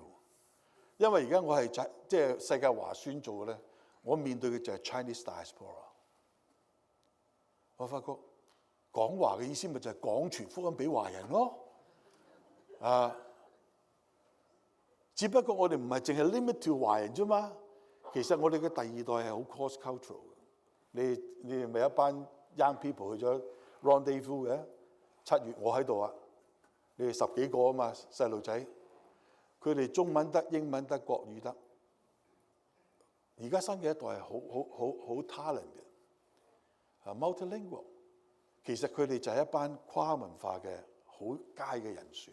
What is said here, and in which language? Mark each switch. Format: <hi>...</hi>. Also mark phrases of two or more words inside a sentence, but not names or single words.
<yue>因為而家我係即係世界華宣做嘅咧，我面對嘅就係</yue> <en>Chinese diaspora。</en> <yue>我發覺講話嘅意思咪就係講傳福音俾華人咯。只不過我哋唔係淨係</yue> <en>limit to</en> <yue>華人啫嘛。其實我哋嘅第二代係好</yue> <en>cross cultural</en> <yue>嘅。你哋咪一班</yue> <en>young people</en> <yue>去咗 rendezvous 嘅7月，我喺度啊。你哋10幾個啊嘛，細路仔，佢哋中文得、英文得、國語得。而家新嘅一代係好 talent 嘅，multilingual。其實佢哋就係一班跨文化嘅好佳嘅人選。</yue>